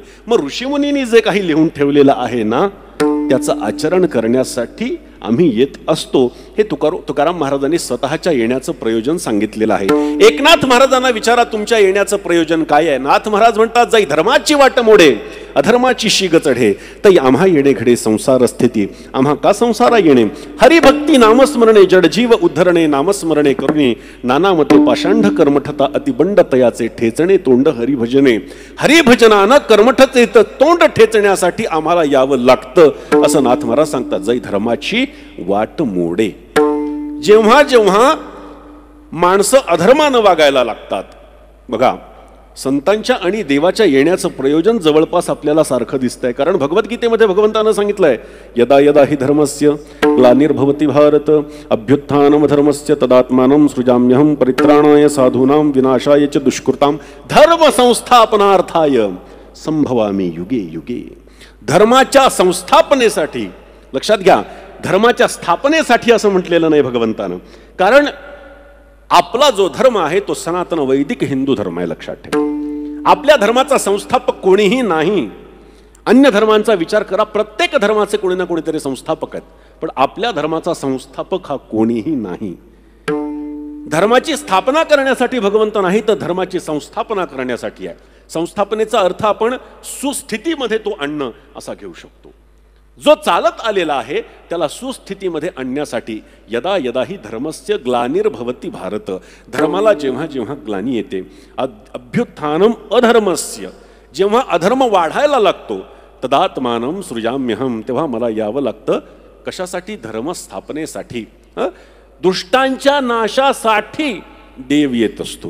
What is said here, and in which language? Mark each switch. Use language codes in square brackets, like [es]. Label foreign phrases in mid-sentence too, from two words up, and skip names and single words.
[mr] मग ऋषीमुनींनी जे काही लिहून ठेवलेलं आहे ना त्याचं आचरण करण्यासाठी आम्ही येत असतो. हे तुकाराम महाराजांनी स्वतःच्या येण्याचं प्रयोजन सांगितलेलं आहे. एकनाथ महाराजांना विचारा तुमच्या येण्याचं प्रयोजन काय आहे. नाथ महाराज म्हणतात जाई धर्माची वाट मोडे अधर्माची शिग चढे, तै आम्हा येणे घडे संसार स्थिती. आम्हा का संसारा येणे, हरिभक्ती नामस्मरणे जडजीव उद्धरणे. नामस्मरणे करुणे नानामते पाषांढ कर्मठता अतिबंड तयाचे ठेचणे तोंड हरिभजने. हरिभजनानं कर्मठचे तोंड ठेचण्यासाठी आम्हाला यावं लागतं असं नाथ महाराज सांगतात. जै धर्माची वाट मोडे. जेव्हा जेव्हा माणसं अधर्मानं वागायला लागतात, बघा संतांच्या आणि देवाच्या येण्याचं प्रयोजन जवळपास आपल्याला सारखं दिसतंय. कारण भगवद्गीतेमध्ये भगवंतानं सांगितलंय [sa] यदा यदा हि धर्मस्य ग्लानिर्भवति भारत अभ्युत्थानम धर्मस्य तदात्मानं सृजाम्यहं परित्राणाय साधूनां विनाशाय च दुष्कृतां धर्म संस्थापनार्थाय संभवामि युगे युगे. [mr] धर्माच्या संस्थापनेसाठी, लक्षात घ्या, धर्माच्या स्थापनेसाठी असं म्हटलेलं नाही भगवंतानं. कारण आपला जो धर्म आहे तो सनातन वैदिक हिंदू धर्म आहे, लक्षात ठेवा. आपल्या धर्माचा संस्थापक कोणीही नाही. अन्य धर्मांचा विचार करा, प्रत्येक धर्माचे कोणी ना कोणीतरी संस्थापक आहेत, पण आपल्या धर्माचा संस्थापक हा कोणीही नाही. धर्माची स्थापना करण्यासाठी भगवंत नाही, तर धर्माची संस्थापना करण्यासाठी आहे. संस्थापनेचा अर्थ आपण सुस्थितीमध्ये तो आणणं असा घेऊ शकतो. जो चालत आलेला आहे त्याला सुस्थितीमध्ये आणण्यासाठी [sa] यदा यदा ही धर्मस्य ग्लानिर्भवति भारत. [mr] धर्माला जेव्हा जेव्हा ग्लानी येते, [sa] अभ्युत्थानम अधर्मस्य, [mr] जेव्हा अधर्म वाढायला लागतो, [sa] तदात्मानं सृजाम्यहं, [mr] तेव्हा मला यावं लागतं. कशासाठी? धर्मस्थापनेसाठी. दुष्टांच्या नाशासाठी देव येत असतो.